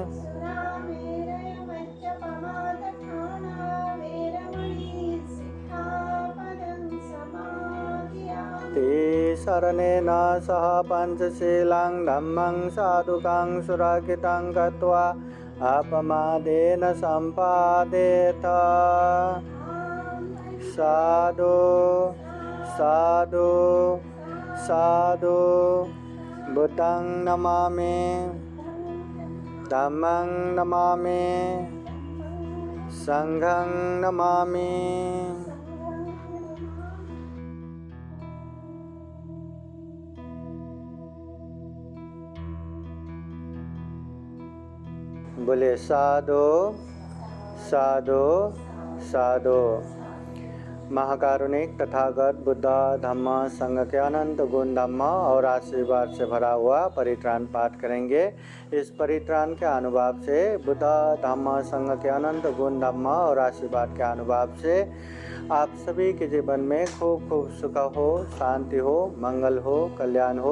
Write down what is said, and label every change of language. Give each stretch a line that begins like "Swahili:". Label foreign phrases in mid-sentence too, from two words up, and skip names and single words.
Pali: शरणेन सह पंचशीलं धम्मं साधुकं सुरक्षितं कृत्वा अपमादेन सम्पादेत। साधु साधु साधु बुद्धं नमामि धम्मं नमामि संघं नमामि।
Hindi: बोले साधु साधु साधु। महाकारुणिक तथागत बुद्ध धम्म संघ के अनंत गुण धम्म और आशीर्वाद से भरा हुआ परित्राण पाठ करेंगे। इस परित्राण के अनुभव से बुद्ध धम्म संघ के अनंत गुण धम्म और आशीर्वाद के अनुभव से आप सभी के जीवन में खूब खूब सुख हो, शांति हो, मंगल हो, कल्याण हो।